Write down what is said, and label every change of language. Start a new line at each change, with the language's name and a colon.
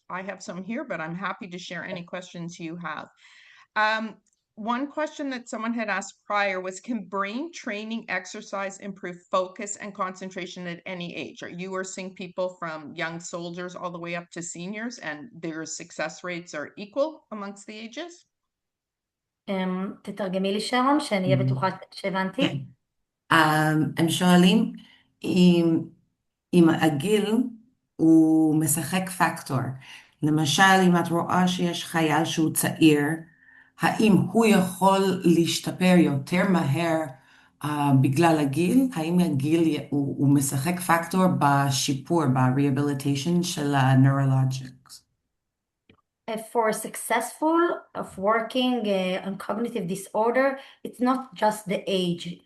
English: I have some here, but I'm happy to share any questions you have. One question that someone had asked prior was, can brain training exercise improve focus and concentration at any age? You are seeing people from young soldiers all the way up to seniors, and their success rates are equal amongst the ages?
Hebrew: תתרגמי לי שרון, שאני אהיה בטוחה שהבנתי. הם שואלים אם הגיל הוא משחק פקטור. למשל, אם את רואה שיש חייל שהוא צעיר, האם הוא יכול להשתפר יותר מהר בגלל הגיל? האם הגיל הוא משחק פקטור בשיפור, ב-rehabilitation של ה-neurologics?
English: For successful of working on cognitive disorder, it's not just the age.